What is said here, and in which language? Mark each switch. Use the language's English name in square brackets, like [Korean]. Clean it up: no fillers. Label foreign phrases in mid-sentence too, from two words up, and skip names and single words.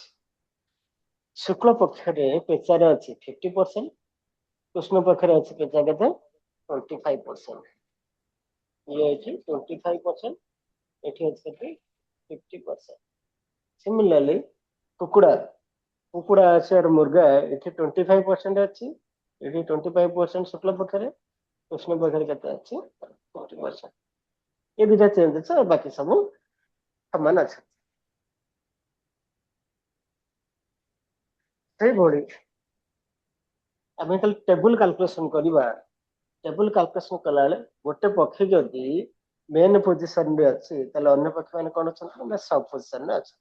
[Odia] ଶୁକ୍ଳ ପକ୍ଷରେ ପେଚାରେ ଅଛି 50%, କୃଷ୍ଣ ପକ୍ଷରେ ଅଛି ପେଚା କେତେ 25%। ଇଏ ଅଛି 25%, ଏଠି ଅଛି କେତେ 50%। ସିମିଲାରଲି କୁକୁଡ଼ା ଅଛି [Hindi] और मुर्गा [Odia] ଏଠି 25% ଅଛି, ଏଠି 25% ଶୁକ୍ଳ ପକ୍ଷରେ, କୃଷ୍ଣ ପକ୍ଷରେ କେତେ ଅଛି 50%। ଏ ଦୁଟା ଚେଞ୍ଜ ଅଛି ଆଉ ବାକି ସବୁ ସମାନ ଅଛି। ସେଇଭଳି ଆମେ ଖାଲି ଟେବୁଲ କାଲକୁଲେସନ କରିବା। ଟେବୁଲ କାଲକୁଲେସନ କଲାବେଳେ ଗୋଟେ ପକ୍ଷୀ ଯଦି ମେନ୍ ପୋଜିସନରେ ଅଛି ତାହେଲେ ଅନ୍ୟ ପକ୍ଷୀ ମାନେ କଣ ଅଛନ୍ତି ନା ସବ୍ ପୋଜିସନରେ ଅଛନ୍ତି।